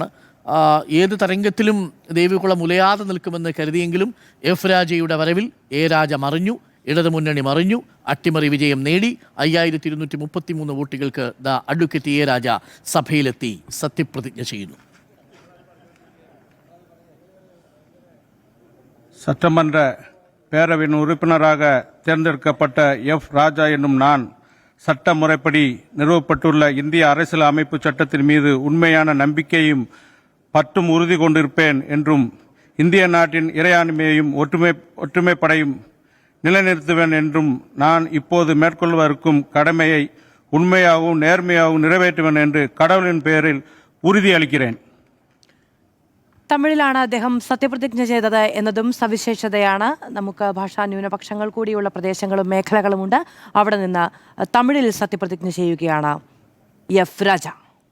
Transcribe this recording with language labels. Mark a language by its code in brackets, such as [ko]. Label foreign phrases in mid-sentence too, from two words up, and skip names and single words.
[ml] ഏത് തരംഗത്തിലും ദേവികുളം ഉലയാതെ നിൽക്കുമെന്ന് കരുതിയെങ്കിലും F. രാജയുടെ വരവിൽ A. രാജ മറിഞ്ഞു. ഇടതുമുന്നണി മറിഞ്ഞു. അട്ടിമറി വിജയം നേടി. 5,233 വോട്ടുകൾക്ക് അഡ്വക്കേറ്റ് A. രാജ സഭയിലെത്തി സത്യപ്രതിജ്ഞ ചെയ്യുന്നു. [ta] சட்டமன்ற பேரவையின் உறுப்பினராக தேர்ந்தெடுக்கப்பட்ட F. ராஜா என்னும் நான் சட்ட முறைப்படி நிறுவப்பட்டுள்ள இந்திய அரசியல் அமைப்பு சட்டத்தின் மீது உண்மையான நம்பிக்கையும் பற்றும் உறுதி கொண்டிருப்பேன் என்றும் இந்திய நாட்டின் இறையாண்மையையும் ஒற்றுமைப்படையும் நிலைநிறுத்துவேன் என்றும் நான் இப்போது மேற்கொள்ளவிருக்கும் கடமையை உண்மையாகவும் நேர்மையாகவும் நிறைவேற்றுவேன் என்று கடவுளின் பெயரில் ഉറുതിയളിக்கிறேൻ. [ml] തമിഴിലാണ് അദ്ദേഹം സത്യപ്രതിജ്ഞ ചെയ്തത് എന്നതും സവിശേഷതയാണ്. നമുക്ക് ഭാഷാ ന്യൂനപക്ഷങ്ങൾ കൂടിയുള്ള പ്രദേശങ്ങളും മേഖലകളുമുണ്ട്. അവിടെ നിന്ന് തമിഴിൽ സത്യപ്രതിജ്ഞ ചെയ്യുകയാണ് F. രാജ.